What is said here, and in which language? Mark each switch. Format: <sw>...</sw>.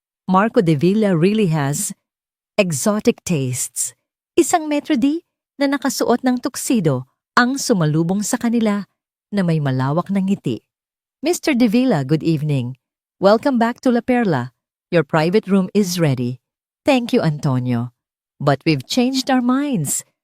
<en>Marco de Villa really has exotic tastes.</en> <tl>Isang Metro D na nakasuot ng tuxedo ang sumalubong sa kanila na may malawak na ngiti.</tl> <en>Mr. de Villa, good evening. Welcome back to La Perla. Your private room is ready. Thank you, Antonio. But we've changed our minds.</en>